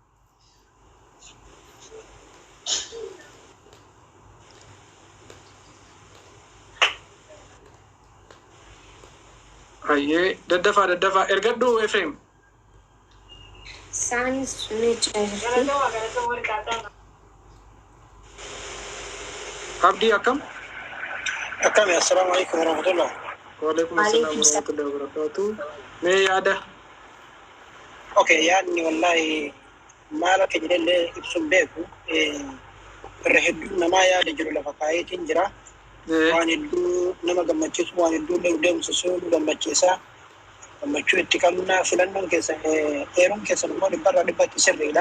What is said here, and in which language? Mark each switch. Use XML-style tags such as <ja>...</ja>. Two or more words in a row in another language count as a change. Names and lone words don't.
<om>Ayyee daddafaa ergadhu Efreem. Saanis meechaa Abdii akkam? Akkami,</om> <ar>السلام عليكم ورحمة الله. وعليكم السلام ورحمة الله وبركاته.</ar> <om>Mee yaada? Okay, yaadni wallahi maal akka jedhallee ibsuun beeku irra hedduu namaa yaada jiru lafa kaayeetiin jira. Waan hedduu nama gammachiisu, waan hedduu deemsisuu gammachiisa. Gammachuu itti qabna filannoon keessa eeruun keessa immoo dhibbarraa dhibbatti sirriidha.</om>